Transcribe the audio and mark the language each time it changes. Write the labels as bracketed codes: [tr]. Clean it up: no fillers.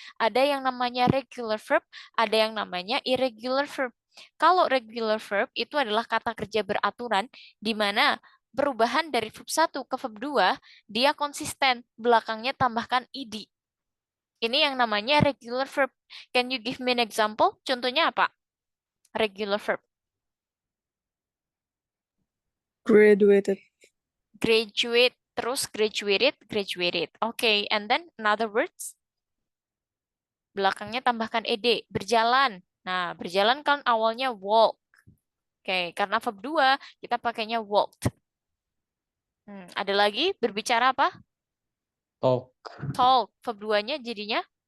[id] Ada yang namanya regular verb, ada yang namanya irregular verb. Kalau regular verb itu adalah kata kerja beraturan, di mana perubahan dari verb 1 ke verb 2, dia konsisten, belakangnya tambahkan ed. Ini yang namanya regular verb. [en] Can you give me an example? [id] Contohnya apa? Regular verb. [en] Graduated. Graduate, terus graduated. Okay, and then another words? [id] Belakangnya tambahkan ed. Berjalan. Nah, berjalan kan awalnya walk. Oke, karena verb 2, kita pakainya walked. Ada lagi berbicara apa? [en] Talk. [id] Talk. Verb 2-nya jadinya